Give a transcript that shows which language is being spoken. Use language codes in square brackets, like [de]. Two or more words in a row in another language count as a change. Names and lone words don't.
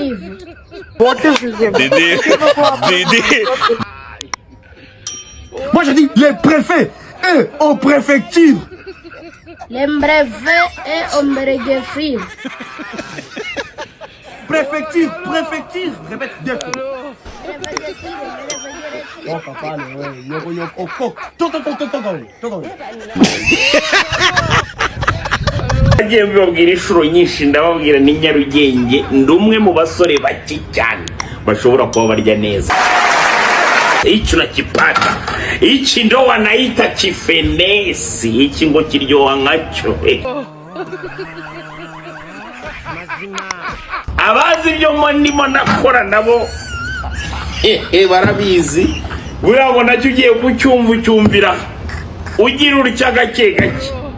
[fr] Dédé. Moi je dis le préfet est aux préfectures. Le préfet est au préfecture. Préfecture. Répète deux fois. [rw] Agiye mbabwira inshuro nyinshi ndababwira ni Nyarugenge ndi umwe mu basore bake cyane bashobora kuba barya neza. [sw] Hicho nakipata. Hichi ndo wanaita kifenesi. [rw] Hichi ngo kiryoha nkacho. Abazi ibyo ndimo nakora nabo barabizi. Buriya nacyo ugiye kucyumvira ugira urya gake gake.